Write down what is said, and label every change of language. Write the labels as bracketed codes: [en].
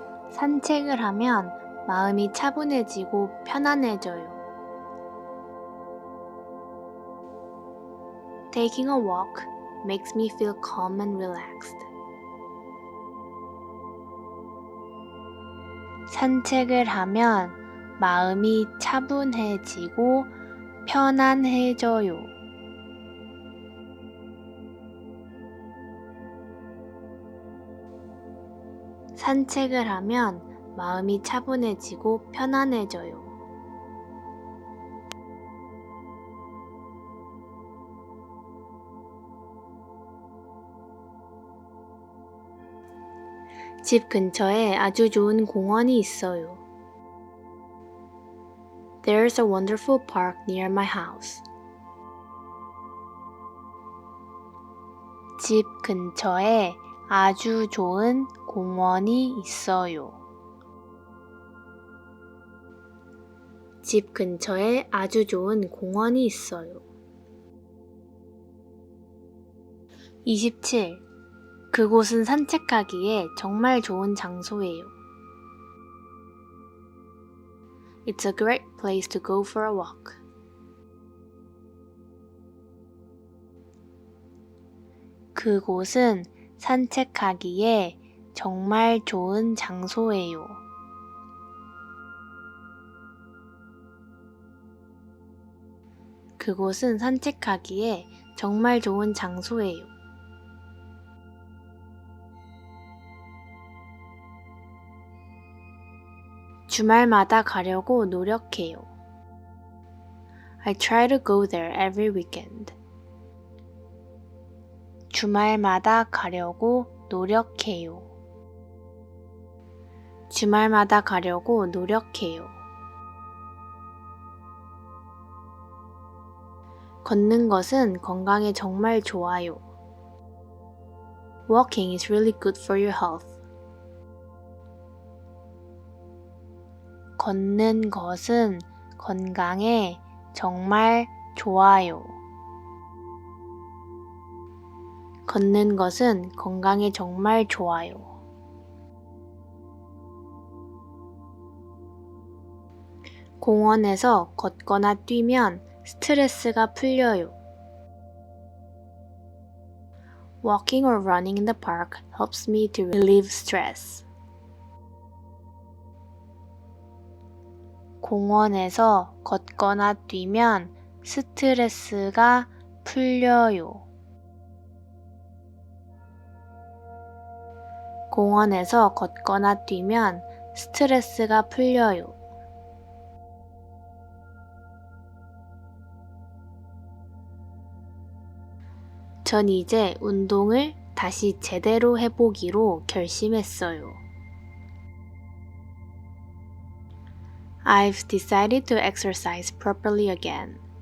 [ko] 산책을 하면 마음이 차분해지고 편안해져요. [en] Taking a walk makes me feel calm and relaxed. [ko] 산책을 하면 마음이 차분해지고 편안해져요. 산책을 하면 마음이 차분해지고 편안해져요. 집 근처에 아주 좋은 공원이 있어요. [en] There's a wonderful park near my house. [ko] 집 근처에 아주 좋은 공원이 있어요. 집 근처에 아주 좋은 공원이 있어요. 27. 그곳은 산책하기에 정말 좋은 장소예요. [en] It's a great place to go for a walk. [ko] 그곳은 산책하기에 정말 좋은 장소예요. 그곳은 산책하기에 정말 좋은 장소예요. 주말마다 가려고 노력해요. [en] I try to go there every weekend. [ko] 주말마다 가려고 노력해요. 주말마다 가려고 노력해요. 걷는 것은 건강에 정말 좋아요. [en] Walking is really good for your health. [ko] 걷는 것은 건강에 정말 좋아요. 걷는 것은 건강에 정말 좋아요. 공원에서 걷거나 뛰면 스트레스가 풀려요. [en] Walking or running in the park helps me to relieve stress. [ko] 공원에서 걷거나 뛰면 스트레스가 풀려요. 공원에서 걷거나 뛰면 스트레스가 풀려요. 전 이제 운동을 다시 제대로 해보기로 결심했어요. [en] I've decided to exercise properly again.